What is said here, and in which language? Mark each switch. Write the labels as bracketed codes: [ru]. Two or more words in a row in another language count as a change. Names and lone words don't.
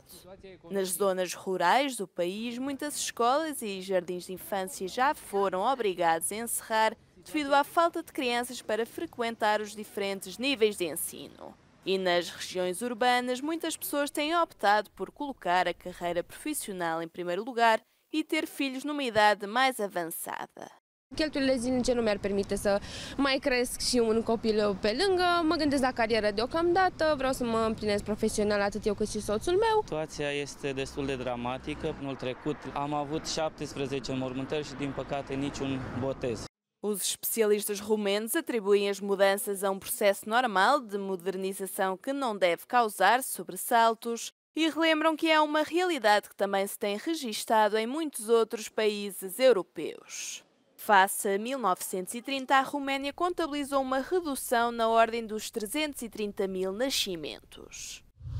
[pt] Nas zonas rurais do país, muitas escolas e jardins de infância já foram obrigados a encerrar devido à falta de crianças para frequentar os diferentes níveis de ensino. E nas regiões urbanas, muitas pessoas têm optado por colocar a carreira profissional em primeiro lugar e ter filhos numa idade mais avançada. [ro] Cheltuielile zilnice nu mi-ar permite să mai cresc și un copil pe lângă, mă gândesc la carieră deocamdată, vreau să mă împlinesc profesional atât eu cât și soțul meu. Situația este destul de dramatică. Anul trecut am avut 17 înmormântări și din păcate niciun botez. [pt] Os especialistas romenos atribuem as mudanças a processo normal de modernização que não deve causar sobressaltos e relembram que é uma realidade que também se tem registado em muitos outros países europeus. Face a 1930, a Roménia contabilizou uma redução na ordem dos 330 mil nascimentos.